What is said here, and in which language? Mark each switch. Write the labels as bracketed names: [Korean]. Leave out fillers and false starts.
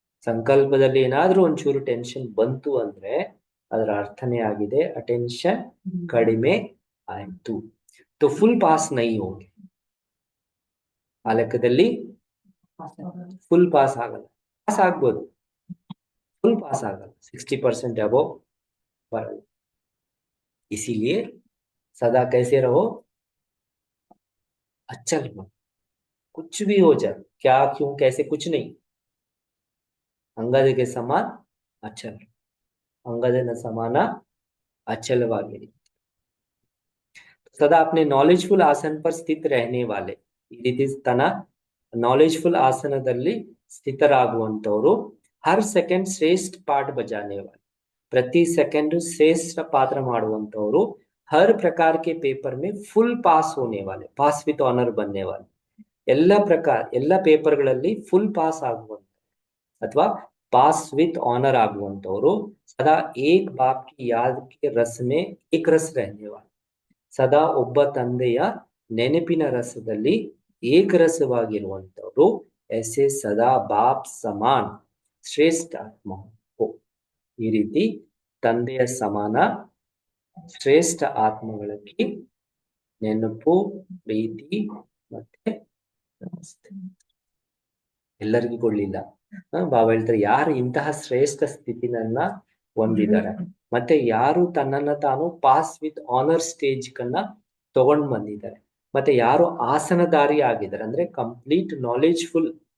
[Kannada] ಸಂಕಲ್ಪದಲ್ಲಿ ಏನಾದ್ರೂ ಒಂಚೂರು ಟೆನ್ಷನ್ ಬಂತು ಅಂದ್ರೆ ಅದರ ಅರ್ಥನೇ ಆಗಿದೆ ಅಟೆನ್ಷನ್ ಕಡಿಮೆ ಆಯ್ತು. [Hindi] तो फुल पास नहीं होंगे, [Kannada] ಆ ಲೆಕ್ಕದಲ್ಲಿ ಫುಲ್ ಪಾಸ್ ಆಗಲ್ಲ. ಪಾಸ್ ಆಗ್ಬೋದು, ಫುಲ್ ಪಾಸ್ ಆಗಲ್ಲ, 60% अबव बरल. [Hindi] इसीलिए सदा कैसे रहो, अचल रहो. कुछ भी हो जाए, क्या क्यों कैसे कुछ नहीं, अंगद के समान अचल, अंगदನ [Kannada] ಸಮಾನ ಅಚಲವಾಗಿರಿ. [Hindi] सदा अपने नॉलेजफुल आसन पर स्थित रहने वाले, [Kannada] ಈ ರೀತಿ ತನ್ನ ನಾಲೆಜ್ಫುಲ್ ಆಸನದಲ್ಲಿ ಸ್ಥಿತರಾಗುವಂತವರು, [Hindi] हर सेकंड श्रेष्ठ पाठ बजाने वाले, प्रति सेकंड श्रेष्ठ पात्र ಮಾಡುವಂತವರು, हर प्रकार के पेपर में फुल पास होने वाले, पास विथ ऑनर बनने वाले, [Kannada] ಎಲ್ಲ ಪ್ರಕಾರ ಎಲ್ಲ ಪೇಪರ್ಗಳಲ್ಲಿ ಫುಲ್ ಪಾಸ್ ಆಗುವಂತ [Hindi] ಅಥವಾ पास विथ ऑनर ಆಗುವಂತವರು, सदा एक बाप की याद के रस में एक रस रहने वाले, [Kannada] ಸದಾ ಒಬ್ಬ ತಂದೆಯ ನೆನಪಿನ ರಸದಲ್ಲಿ ಏಕರಸವಾಗಿರುವಂತವರು, [Hindi] ऐसे सदा बाप समान श्रेष्ठ आत्ಮ हो. [Kannada] ಈ ರೀತಿ ತಂದೆಯ ಸಮಾನ ಶ್ರೇಷ್ಠ ಆತ್ಮಗಳಲ್ಲಿ ನೆನಪು, ಪ್ರೀತಿ ಮತ್ತೆ ನಮಸ್ತೆ ಎಲ್ಲರಿಗೂ ಕೊಡ್ಲಿಲ್ಲ. ಬಾಬಾ ಹೇಳ್ತಾರೆ ಯಾರು ಇಂತಹ ಶ್ರೇಷ್ಠ ಸ್ಥಿತಿನನ್ನ ಹೊಂದಿದ್ದಾರೆ, ಮತ್ತೆ ಯಾರು ತನ್ನನ್ನ ತಾನು ಪಾಸ್ ವಿತ್ ಆನರ್ ಸ್ಟೇಜ್ ಕನ್ನ ತಗೊಂಡ್ ಬಂದಿದ್ದಾರೆ, ಮತ್ತೆ ಯಾರು ಆಸನದಾರಿ ಆಗಿದ್ದಾರೆ ಅಂದ್ರೆ ಕಂಪ್ಲೀಟ್ ನಾಲೆಜ್ಫುಲ್